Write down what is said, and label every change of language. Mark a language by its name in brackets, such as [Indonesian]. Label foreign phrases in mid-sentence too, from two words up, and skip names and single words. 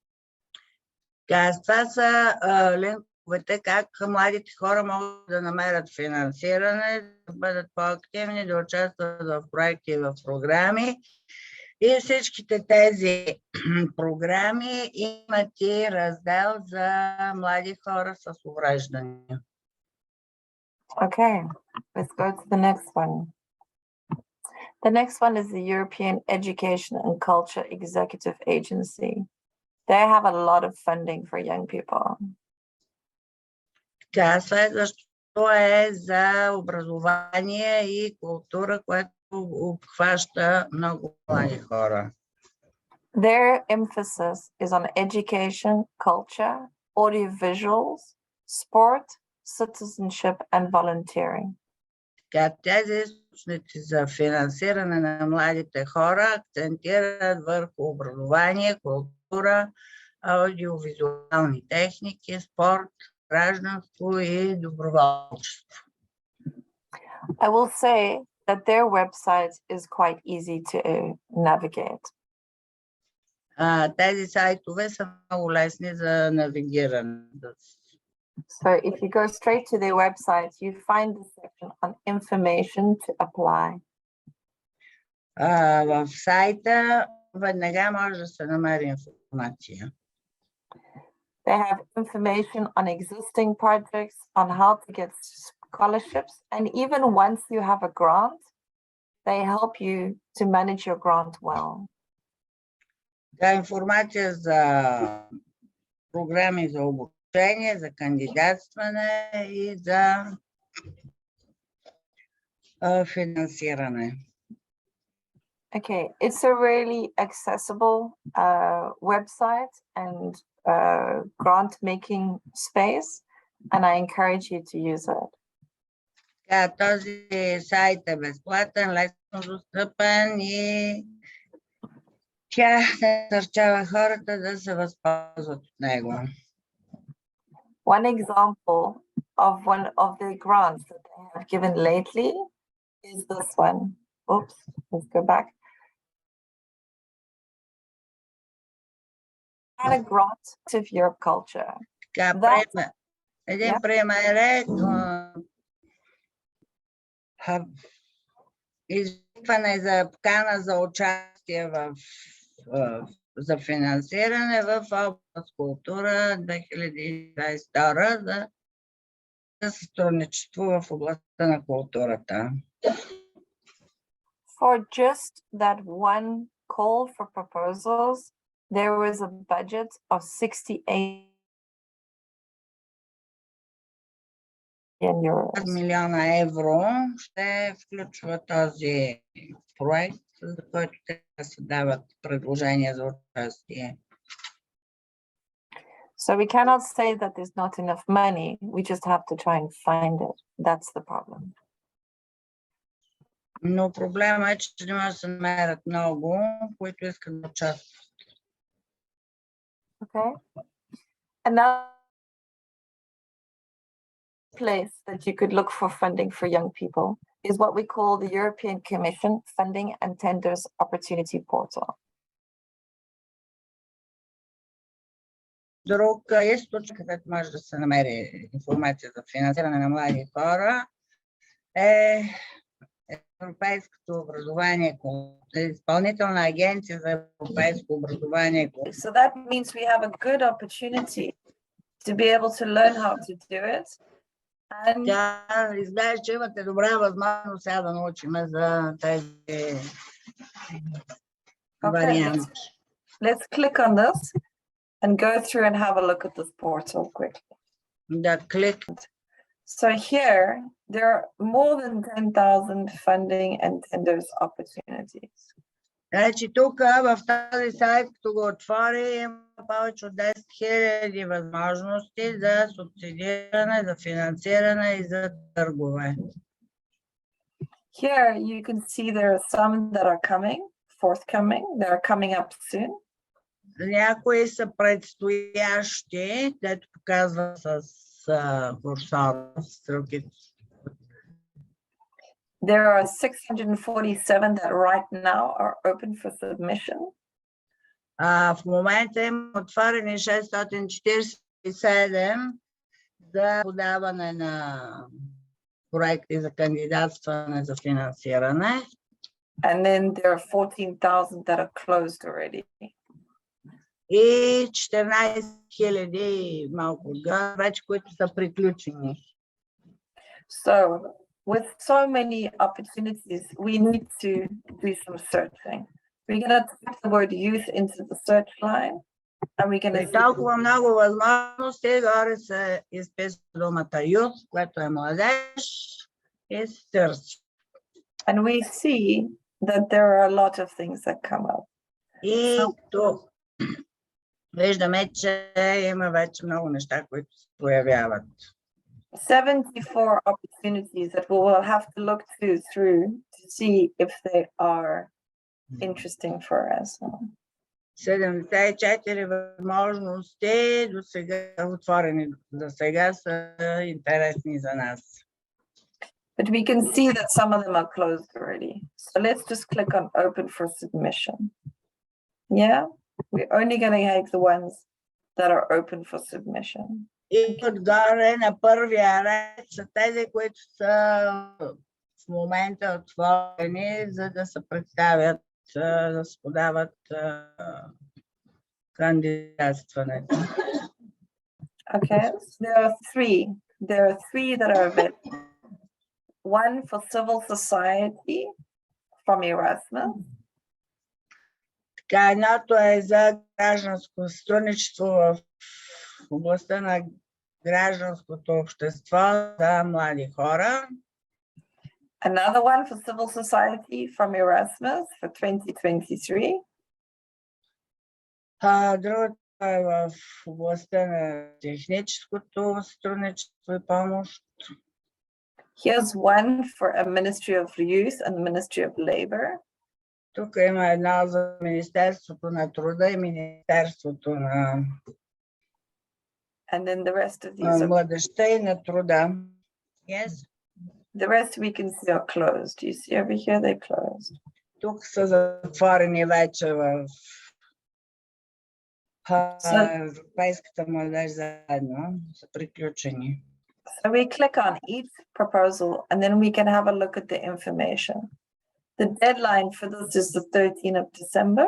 [Bulgarian] Това са линковете как младите хора могат да намерят финансиране, да бъдат по-активни, да участват в проекти и в програми. И всичките тези програми имат и раздел за млади хора с увреждания. [English] Okay, let's go to the next one. The next one is the European Education and Culture Executive Agency. They have a lot of funding for young people. [Bulgarian] Следващото е за образование и култура, което обхваща много млади хора. [English] Their emphasis is on education, culture, audiovisuals, sport, citizenship, and volunteering. [Bulgarian] Тези източници за финансиране на младите хора акцентират върху образование, култура, аудиовизуални техники, спорт, гражданство и доброволчество. [English] I will say that their website is quite easy to navigate. [Bulgarian] Тези сайтове са много лесни за навигиране. [English] So if you go straight to their website, you find the section on information to apply. [Bulgarian] В сайта веднага може да се намери информация. [English] They have information on existing projects, on how to get scholarships, and even once you have a grant, they help you to manage your grant well. [Bulgarian] Информация за програми за обучение, за кандидатстване и за финансиране. [English] Okay, it's a really accessible website and grant making space, and I encourage you to use it. [Bulgarian] Този сайт е безплатен, лесно достъпен и тя насърчава хората да се възползват от него. [English] One example of one of the grants that they have given lately is this one. Oops, let's go back. And a grant of Europe culture. [Bulgarian] Така, [English] That, [Bulgarian] един [English] Yeah. [Bulgarian] пример е изискване за покана за участие за финансиране в област култура 2022 за сътрудничество в областта на културата. [English] For just that one call for proposals, there was a budget of 68 million euros. [Bulgarian] 5 милиона евро ще включва този проект, за който те се дават предложения за участие. [English] So we cannot say that there's not enough money. We just have to try and find it. That's the problem. [Bulgarian] Но проблема е, че не може да се намерят много, които искат да участват. [English] Okay. Another place that you could look for funding for young people is what we call the European Commission Funding and Tenders Opportunity Portal. [Bulgarian] Друг източник, където може да се намери информация за финансиране на млади хора, е Европейското образование, Изпълнителна агенция за европейско образование. [English] So that means we have a good opportunity to be able to learn how to do it. And [Bulgarian] Тя изглежда, че имате добра възможност сега да научим за тези варианти. [English] let's click on this and go through and have a look at this portal quickly. [Bulgarian] Да клик. [English] So here, there are more than 10,000 funding and tenders opportunities. [Bulgarian] Значи тук в този сайт, като го отвори, има повече от 10 000 възможности за субсидиране, за финансиране и за търгове. [English] Here you can see there are some that are forthcoming, that are coming up soon. [Bulgarian] Някои са предстоящи, дето показва с курсор, стрелките. [English] There are 647 that right now are open for submission. [Bulgarian] В момента има отворени 647 за подаване на проекти за кандидатстване за финансиране. [English] And then there are 14,000 that are closed already. [Bulgarian] И 14 000 малко отгоре, вече, които са приключени. [English] So with so many opportunities, we need to do some searching. We're going to type the word youth into the search line, and we're going to [Bulgarian] При толкова много възможности, горе се изписва думата youth, което е младеж, и search. [English] And we see that there are a lot of things that come up. [Bulgarian] И тук виждаме, че има вече много неща, които се появяват. [English] 74 opportunities that we will have to look through to see if they are interesting for us. [Bulgarian] 74 възможности до сега отворени, за сега са интересни за нас. [English] But we can see that some of them are closed already. So let's just click on open for submission. Yeah, we're only going to take the ones that are open for submission. [Bulgarian] И отгоре на първия ред са тези, които са в момента отворени, за да се представят, да се подават кандидатстването. [English] Okay, so there are three that are available. One for civil society from Erasmus. [Bulgarian] Така, едното е за гражданско сътрудничество в областта на гражданското общество за млади хора. [English] Another one for civil society from Erasmus for 2023. [Bulgarian] Другото е в областта на техническото сътрудничество и помощ. [English] Here's one for a Ministry of Youth and the Ministry of Labor. [Bulgarian] Тук има едно за Министерството на труда и Министерството на [English] And then the rest of these are [Bulgarian] младежта и на труда. [English] Yes. The rest we can see are closed. You see over here, they're closed. [Bulgarian] Тук са затворени вече в Европейската младеж заедно, са приключени. [English] So we click on each proposal and then we can have a look at the information. The deadline for this is the 13th of December.